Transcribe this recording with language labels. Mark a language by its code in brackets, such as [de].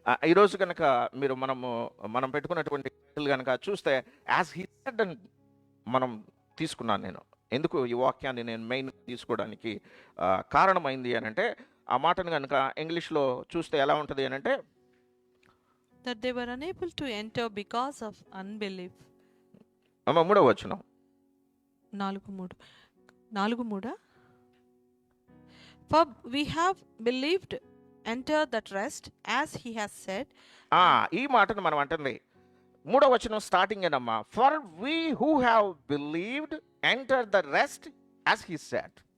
[te] ఈరోజు కనుక మనం పెట్టుకున్నటువంటి కనుక చూస్తే, [en] as he said [te] అని మనం తీసుకున్నాను. నేను ఎందుకు ఈ వాక్యాన్ని నేను మెయిన్ తీసుకోవడానికి కారణమైంది అని అంటే, ఆ మాటను కనుక ఇంగ్లీష్లో చూస్తే ఎలా ఉంటుంది అని అంటే, [en] that they were unable to enter because of unbelief. [te] 3వ వచనం. [en] 4:3 For we have believed enter that rest as he has said. [te] ఈ మాటను మనం అంటుంది 3వ వచనం starting ఏనమ్మా. [en] For we who have believed enter the rest as he said.